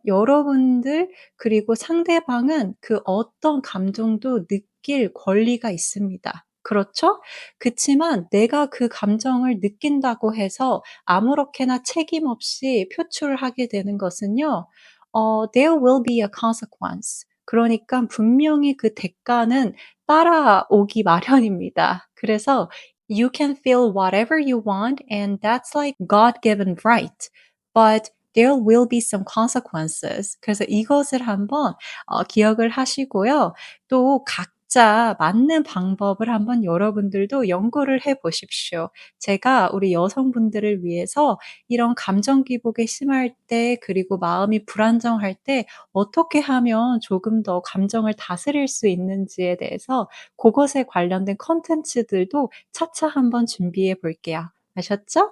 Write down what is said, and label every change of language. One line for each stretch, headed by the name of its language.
Korean: 여러분들 그리고 상대방은 그 어떤 감정도 느낄 권리가 있습니다. 그렇죠? 그치만 내가 그 감정을 느낀다고 해서 아무렇게나 책임 없이 표출을 하게 되는 것은요.
English: There will be a consequence.
Korean: 그러니까 분명히 그 대가는 따라오기 마련입니다.
English: 그래서 You can feel whatever you want and that's like God given right. But there will be some consequences.
Korean: 그래서 이것을 한번 기억을 하시고요. 또 각자 맞는 방법을 한번 여러분들도 연구를 해 보십시오. 제가 우리 여성분들을 위해서 이런 감정 기복에 심할 때 그리고 마음이 불안정할 때 어떻게 하면 조금 더 감정을 다스릴 수 있는지에 대해서 고것에 관련된 콘텐츠들도 차차 한번 준비해 볼게요. 아셨죠?